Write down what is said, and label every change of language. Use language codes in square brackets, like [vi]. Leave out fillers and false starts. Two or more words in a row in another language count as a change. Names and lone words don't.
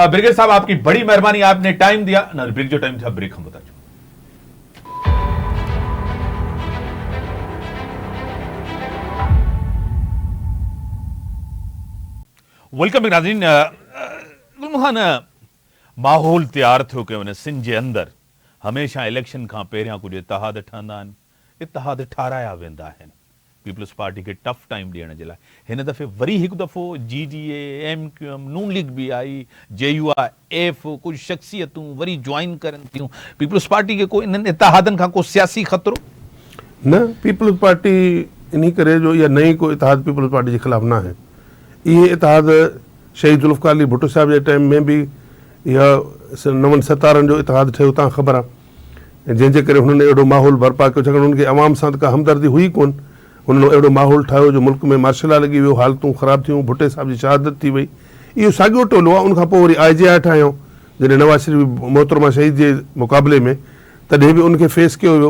[ur] بریگیڈیئر صاحب آپ کی بڑی مہربانی، آپ نے ٹائم دیا نا، بریک جو ٹائم تھا بریک ہم بتا چکے. ویلکم ناظرین. [sd] माहौल तैयार थियो कि उन सिंध जे अंदर हमेशा इलेक्शन का पहिरियां कुछ इतिहाद ठहंदा आहिनि, इतिहाद ठाराया वेंदा आहिनि पीपल्स पार्टी के [en] tough time [sd] ॾियण जे लाइ। हिन दफ़े वरी हिकु दफ़ो GDA, MQM, नून लीग भी आई, JUIF कुछ शख्सियतूं वरी ज्वाइन करनि थियूं पीपल्स पार्टी के। को इन्हनि इतिहादनि खां को सियासी ख़तरो न? पीपल्स पार्टी इन्हीं करे जो या नई को इतिहाद पीपल्स पार्टी के खिलाफ ना है। ये इतिहाद शहीद जुल्फकार अली भुट्टो साहब के टाइम में भी या 9/17 जो इतिहाद ठहियो, तव्हां ख़बर आहे, जंहिंजे करे हुननि अहिड़ो माहौल बर्पा कयो, छाकाणि उनखे अवाम सां का हमदर्दी हुई कोन। हुननि अहिड़ो माहौल ठाहियो जो मुल्क में मार्शल लॉ लॻी वियो, हालतूं ख़राब थियूं, भुट्टे साहब जी शहादत थी वई। इहो साॻियो टोलो आहे। उनखां पोइ वरी IGI ठाहियो जॾहिं नवाज़ शरीफ़ मोहतरमा शहीद जे मुक़ाबले में, तॾहिं बि उनखे फेस कयो वियो।